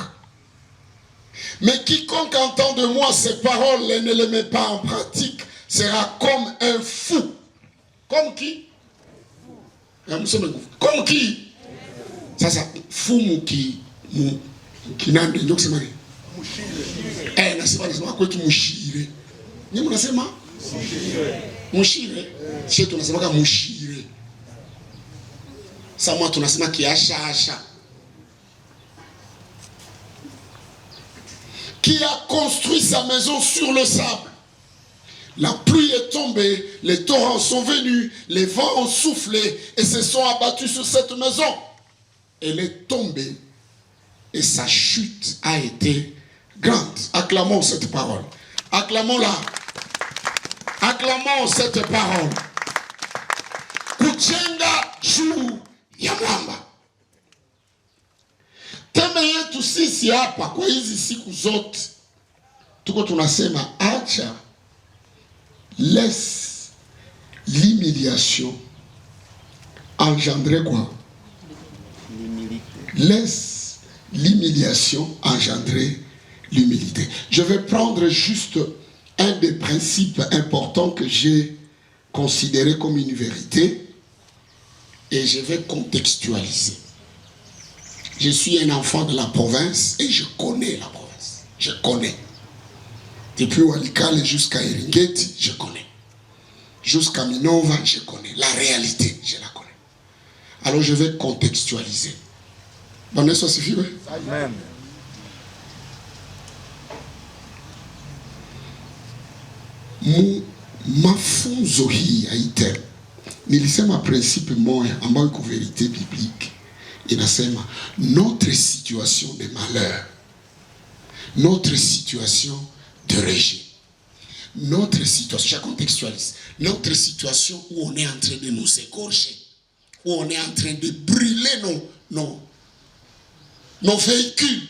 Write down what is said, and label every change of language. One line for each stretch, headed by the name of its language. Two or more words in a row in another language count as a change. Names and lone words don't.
French: Mais quiconque entend de moi ces paroles et ne les met pas en pratique sera comme un fou. Comme qui? Comme qui? Ça, fou qui
Swahili: nande ndio kusema nini? Nasema kwetu mushire. Ni mnasema? Mushire. Sisi tunasema kama mushire. Sasa tunasema kiashasha.
French: Qui a construit sa maison sur le sable. La pluie est tombée, les torrents sont venus, les vents ont soufflé et se sont abattus sur cette maison. Elle est tombée et sa chute a été grande. Acclamons cette parole. Acclamons-la. Acclamons cette parole.
Swahili: Kujenga juu ya mwamba. Teme yetu sisi hapa kwa hizi siku zote tuko tunasema acha,
French: laisse l'humiliation engendrer quoi? Laisse l'humiliation engendrer l'humilité. Je vais prendre juste un des principes importants que j'ai considéré comme une vérité et je vais contextualiser. Je suis un enfant de la province et je connais la province. Je connais. Depuis Walikale jusqu'à Eringeti, je connais. Jusqu'à Minova, je connais. La réalité, je la connais. Alors je vais contextualiser. Bonne soit suffit, oui? Amen.
Swahili: Mafunzo hii ya item nilisema principe moja ambayo iko
French: vérité biblique. Inasema notre situation de malheur, notre situation de rejet, notre situation, je contextualise, notre situation où on est en train de nous égorger, où on est en train de brûler nos véhicules.